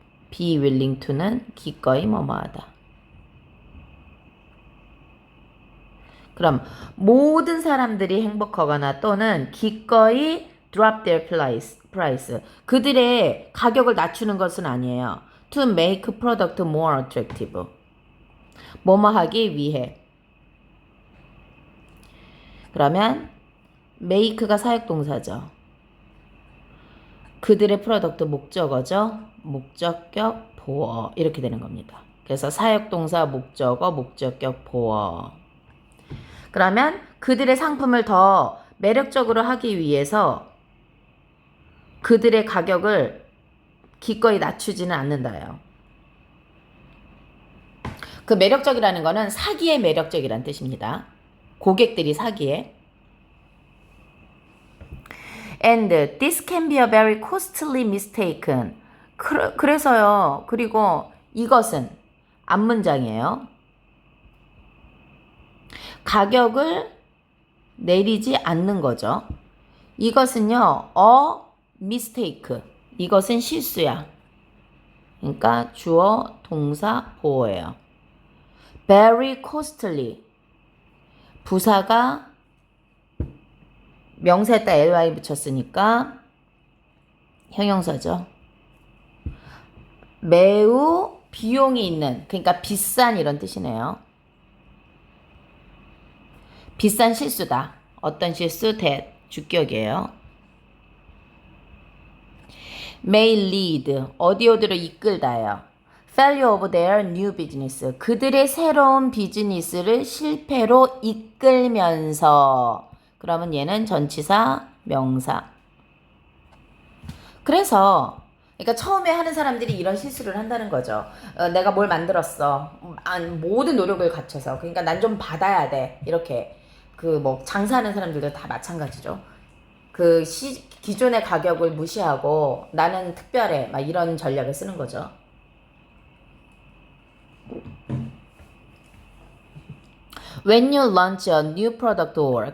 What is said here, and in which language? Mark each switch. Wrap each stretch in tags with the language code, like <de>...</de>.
<en>be willing to</en> <ko>는 기꺼이 뭐뭐하다. 그럼 모든 사람들이 행복하거나 또는 기꺼이</ko> <en>drop their price.</en> <ko>그들의 가격을 낮추는 것은 아니에요.</ko> <en>To make product more attractive.</en> <ko>뭐뭐 하기 위해. 그러면 make가 사역동사죠. 그들의 프로덕트 목적어죠. 목적격 보어 이렇게 되는 겁니다. 그래서 사역동사 목적어 목적격 보어. 그러면 그들의 상품을 더 매력적으로 하기 위해서 그들의 가격을 기꺼이 낮추지는 않는다요. 그 매력적이라는 거는 사기에 매력적이라는 뜻입니다. 고객들이 사기에.</ko> <en>And this can be a very costly mistaken.</en> <ko>그래서요. 그리고 이것은 앞문장이에요. 가격을 내리지 않는 거죠. 이것은요.</ko> <en>a mistake.</en> <ko>이것은 실수야. 그러니까 주어, 동사, 보어예요.</ko> <en>very costly.</en> <ko>부사가 명사에다 ly 붙였으니까 형용사죠. 매우 비용이 있는, 그러니까 비싼 이런 뜻이네요. 비싼 실수다. 어떤 실수? that. 주격이에요.</ko> <en>may lead.</en> <ko>어디로 이끌다요.</ko> <en>failure of their new business.</en> <ko>그들의 새로운 비즈니스를 실패로 이끌면서. 그러면 얘는 전치사, 명사. 그래서 그러니까 처음에 하는 사람들이 이런 실수를 한다는 거죠. 내가 뭘 만들었어. 모든 노력을 갖춰서. 그러니까 난 좀 받아야 돼. 이렇게. 그 뭐 장사하는 사람들도 다 마찬가지죠. 그 기존의 가격을 무시하고 나는 특별해. 막 이런 전략을 쓰는 거죠.</ko> <en>When you launch a new product or.</en>